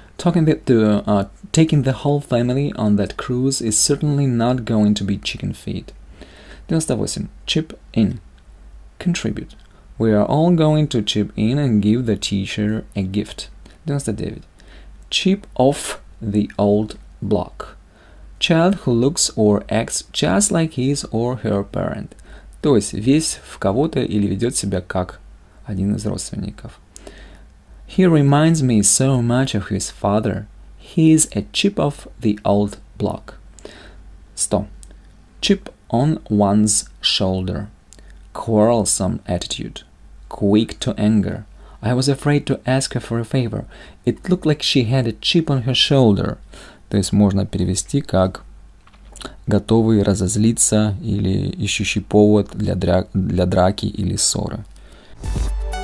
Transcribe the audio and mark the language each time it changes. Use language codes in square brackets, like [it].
[en] Taking the whole family on that cruise is certainly not going to be chicken feed. 98. Chip in. Contribute. We are all going to chip in and give the teacher a gift. 99. Chip off the old block. Child who looks or acts just like his or her parent. [ru] То есть весь в кого-то или ведет себя как один из родственников. [en] He reminds me so much of his father. He is a chip of the old block. 100. Chip on one's shoulder. Quarrelsome attitude. Quick to anger. I was afraid to ask her for a favor. It looked like she had a chip on her shoulder. [ru] То есть можно перевести как готовый разозлиться или ищущий повод для драки или ссоры.